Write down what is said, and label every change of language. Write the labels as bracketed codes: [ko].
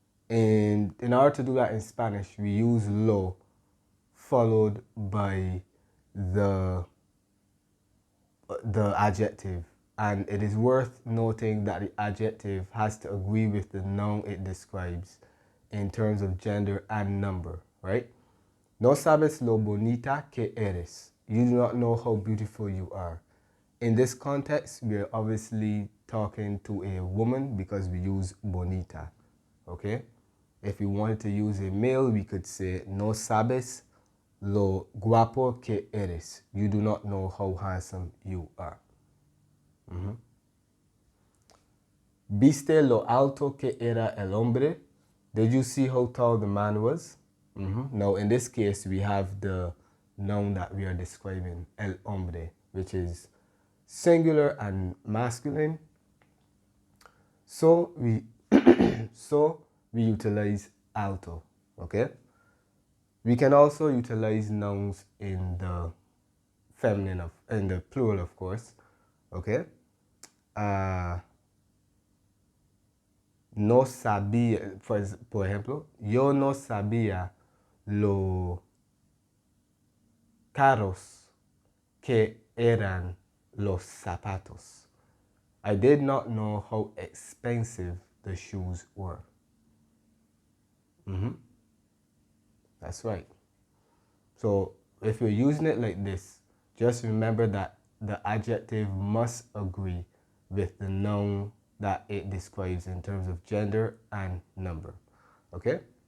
[en] And in order to do that in Spanish, we use lo followed by the adjective, and it is worth noting that the adjective has to agree with the noun it describes in terms of gender and number, right? [es] No sabes lo bonita que eres. [en] You do not know how beautiful you are. In this context, we are obviously talking to a woman because we use bonita, okay? If we wanted to use a male, we could say no sabes lo guapo que eres. You do not know how handsome you are. [es] ¿Viste lo alto que era el hombre? [en] Did you see how tall the man was? Now, in this case, we have the noun that we are describing, el hombre, which is singular and masculine. So we utilize alto, okay? We can also utilize nouns in the feminine, in the plural, of course, okay? [es] No sabía, por ejemplo, yo no sabía lo caros que eran los zapatos. [en] I did not know how expensive the shoes were. That's right. So if you're using it like this, just remember that the adjective must agree with the noun that it describes in terms of gender and number. Okay?